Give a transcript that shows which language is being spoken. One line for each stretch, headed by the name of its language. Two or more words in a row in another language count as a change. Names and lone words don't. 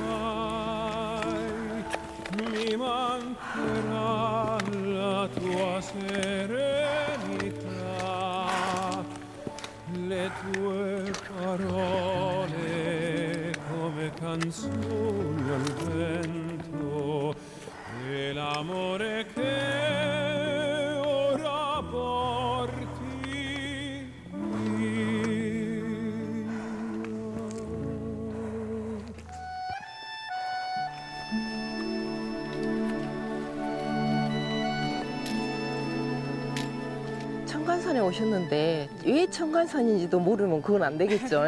Italian: vai, mi mancherà la tua serenità, le tue parole come canzoni al vento e l'amore che ora porti
Korean: 천관산에 오셨는데 왜 천관산인지도 모르면 그건 안 되겠죠.